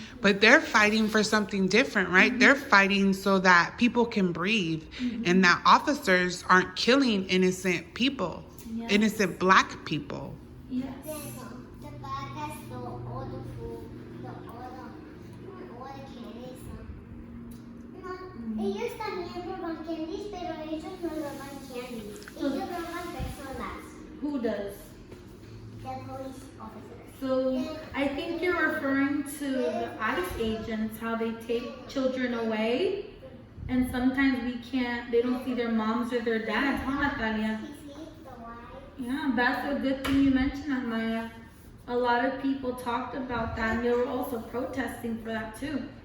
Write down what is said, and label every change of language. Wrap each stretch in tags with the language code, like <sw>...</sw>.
<en>But they're fighting for something different, right? They're fighting so that people can breathe and that officers aren't killing innocent people, Yes. innocent Black people. Yes. The bag has all the food, all the candies.</en> <es>No, ellos también roban candies, pero ellos no roban candies. Ellos roban personas.</es> <en>Who does? The police officers. So I think you're referring to the ICE agents, how they take children away, and sometimes they don't see their moms or their dads, huh, Natalia? Yeah, that's a good thing you mentioned that, Maya. A lot of people talked about that, and they were also protesting for that too.</en>